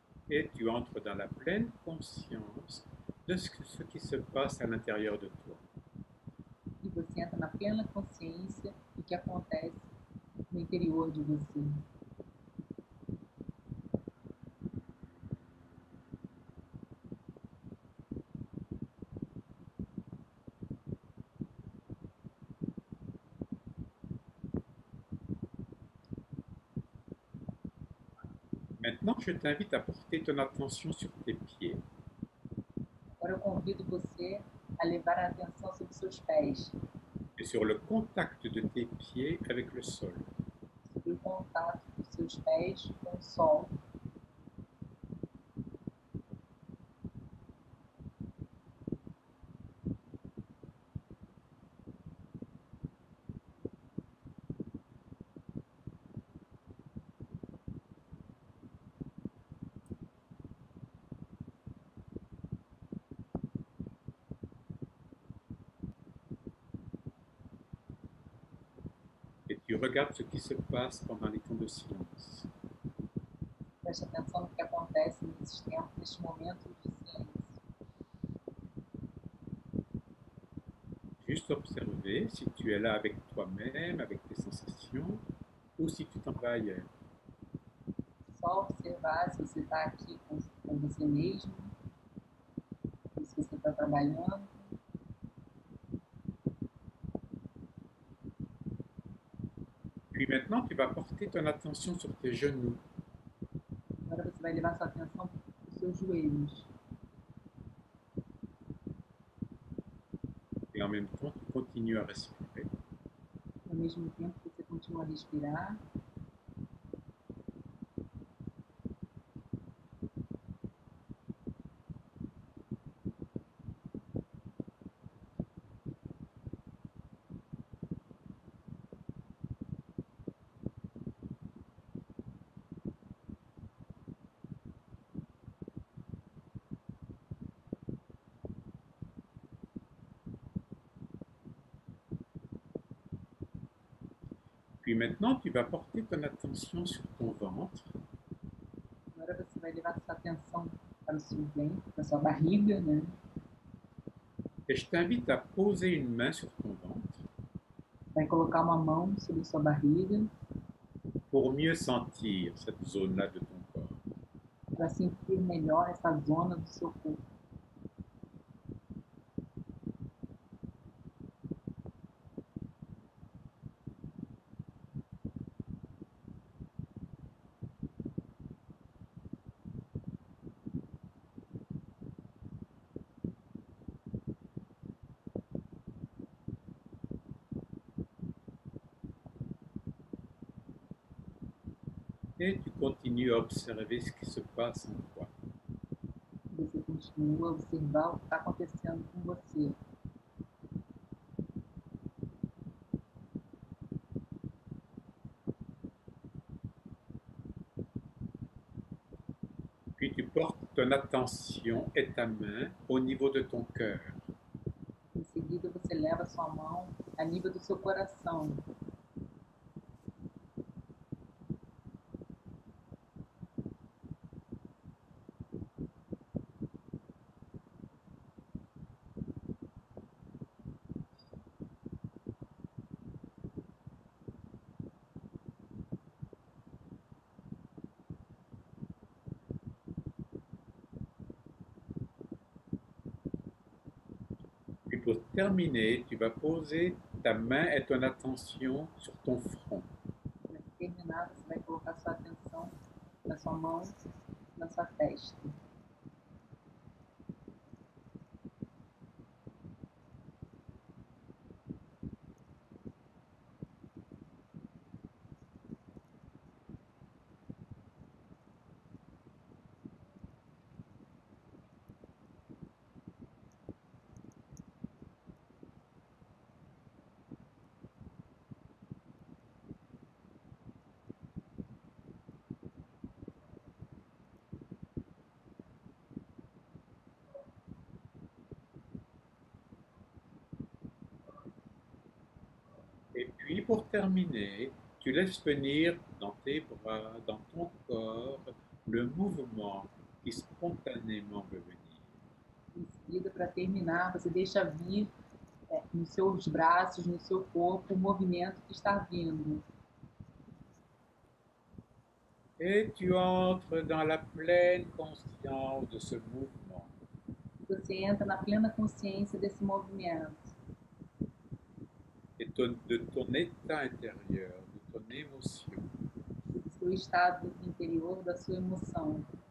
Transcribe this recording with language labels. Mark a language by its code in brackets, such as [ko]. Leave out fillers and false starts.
[fr] Et tu entres dans la pleine conscience de ce qui se passe à l'intérieur de toi. [pt] E você entra na plena consciência do que acontece no interior de você. [fr] Maintenant, je t'invite à porter ton attention sur tes pieds. [pt] Agora eu convido você a levar a atenção sobre seus pés, [fr] Et sur le contact de tes pieds avec le sol. [pt] sobre o contato dos seus pés com o sol. [fr] Et tu regardes ce qui se passe pendant les temps de silence. [pt] Preste atenção no que acontece nesses tempos, nesses momentos de silêncio. [fr] Juste observer si tu es là avec toi-même, avec tes sensations, ou si tu t'en vas ailleurs. [pt] Só observar se você está aqui com você mesmo, ou se você está trabalhando. [fr] Puis maintenant, tu vas porter ton attention sur tes genoux. [pt] Agora você vai levar sua atenção para os seus joelhos. [fr] Et en même temps, tu continues à respirer. [pt] Ao mesmo tempo que você continua a respirar. [fr] Puis maintenant, tu vas porter ton attention sur ton ventre. [pt] Agora você vai levar sua atenção para o seu ventre, para a sua barriga, né? [fr] Et je t'invite à poser une main sur ton ventre [pt] Vai colocar uma mão sobre sua barriga [fr] pour mieux sentir cette zone-là de ton corps. [pt] para sentir melhor essa zona do seu corpo. [fr] Et tu continues à observer ce qui se passe en toi. [pt] Você continua a observar o que está acontecendo com você. [fr] Puis tu portes ton attention et ta main au niveau de ton cœur. [pt] Em seguida, você leva a sua mão a nível do seu coração. [fr] Et pour terminer, tu vas poser ta main et ton attention sur ton front. [pt] Para terminar, você vai colocar sua atenção na sua mão, na sua testa. [fr] Et puis pour terminer, tu laisses venir dans tes bras, dans ton corps, le mouvement qui spontanément veut venir. [pt] Em seguida, para terminar, você deixa vir nos seus braços, no seu corpo, o movimento que está vindo. [fr] Et tu entres dans la pleine conscience de ce mouvement. [pt] Você entra na plena consciência desse movimento. [fr] Et de ton état intérieur, de ton émotion. [pt] Do seu estado interior, da sua emoção.